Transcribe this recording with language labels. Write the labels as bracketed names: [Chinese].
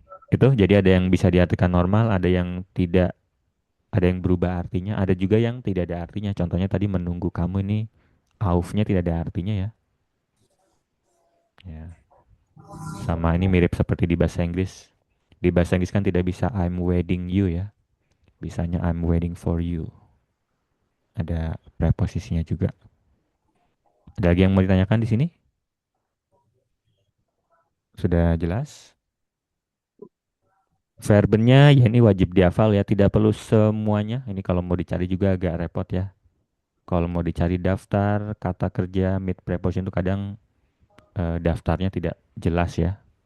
[Indonesian] Itu jadi ada yang bisa diartikan normal, ada yang tidak, ada yang berubah artinya, ada juga yang tidak ada artinya. Contohnya tadi menunggu kamu ini aufnya tidak ada artinya ya. Ya. Sama ini mirip seperti di bahasa Inggris. Di bahasa Inggris kan tidak bisa [English] I'm waiting you [Indonesian] ya. Bisanya [English] I'm waiting for you. [Indonesian] Ada preposisinya juga. Ada lagi yang mau ditanyakan di sini? Sudah jelas? Verbennya ya ini wajib dihafal ya, tidak perlu semuanya. Ini kalau mau dicari juga agak repot ya. Kalau mau dicari daftar kata kerja mid preposition itu kadang daftarnya tidak jelas ya.